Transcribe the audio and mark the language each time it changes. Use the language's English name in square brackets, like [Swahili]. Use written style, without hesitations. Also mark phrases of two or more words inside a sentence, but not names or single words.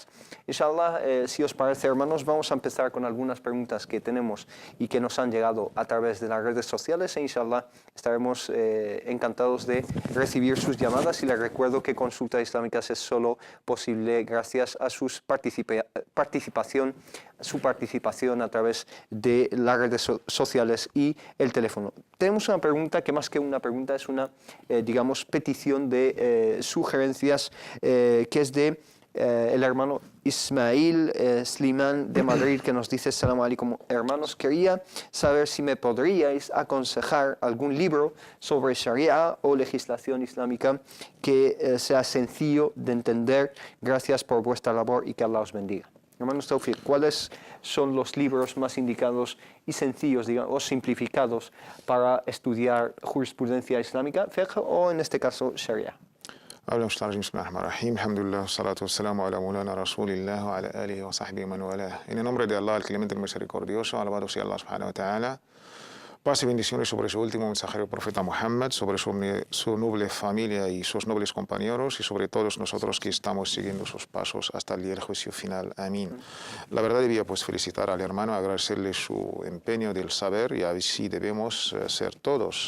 [Spanish] Inshallah, si os parece, hermanos, vamos a empezar con algunas preguntas que tenemos y que nos han llegado a través de las redes sociales e inshallah estaremos encantados de recibir sus llamadas, y les recuerdo que Consultas Islámicas es solo posible gracias a su participación a través de las redes sociales y el teléfono. Tenemos una pregunta que más que una pregunta es una, digamos, petición de sugerencias que es de el hermano Ismail Slimán de Madrid, que nos dice: [Arabic] السلام عليكم, [Spanish] hermanos, quería saber si me podríais aconsejar algún libro sobre Sharia o legislación islámica que sea sencillo de entender. Gracias por vuestra labor y que Allah os bendiga. Hermanos Tawfiq, ¿cuáles son los libros más indicados y sencillos, digamos, o simplificados para estudiar jurisprudencia islámica, fiqh, o en este caso Sharia? [Arabic] الحمد لله، الصلاة والسلام على مولانا رسول الله وعلى آله وصحبه ومن والاه. [Spanish] En el nombre de Allah, el clemente, el misericordioso, alabado sea Allah [Arabic] سبحانه وتعالى. [Spanish] Paz y bendiciones sobre su último mensajero, profeta Muhammad, sobre su noble familia y sus nobles compañeros, y sobre todos nosotros que estamos siguiendo sus pasos hasta el día del juicio final. Amén. La verdad, debía pues felicitar al hermano, agradecerle su empeño del saber, y así debemos ser todos.